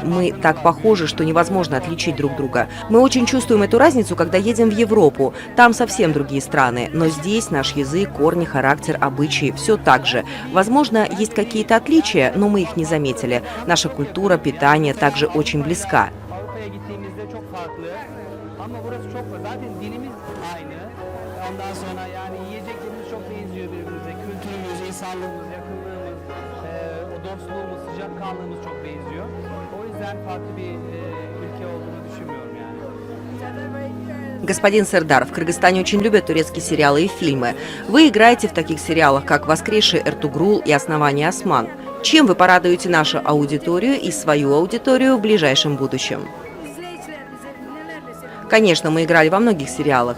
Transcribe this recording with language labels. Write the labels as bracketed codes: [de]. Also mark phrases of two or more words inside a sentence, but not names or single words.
[ru] Мы так похожи, что невозможно отличить друг друга. Мы очень чувствуем эту разницу, когда едем в Европу. Там совсем другие страны. Но здесь наш язык, корни, характер, обычаи – все так же. Возможно, есть какие-то отличия, но мы их не заметили. Наша культура, питание также очень близка. [tr] Dostluğumuz, sıcakkanlığımız çok benziyor. O yüzden farklı bir ülke olduğunu düşünmüyorum yani. [ru] Господин Сердар, в Кыргызстане очень любят турецкие сериалы и фильмы. Вы играете в таких сериалах, как «Воскресший Эртугрул» и «Основание Осман». Чем вы порадуете нашу аудиторию и свою аудиторию в ближайшем будущем? Конечно, мы играли во многих сериалах.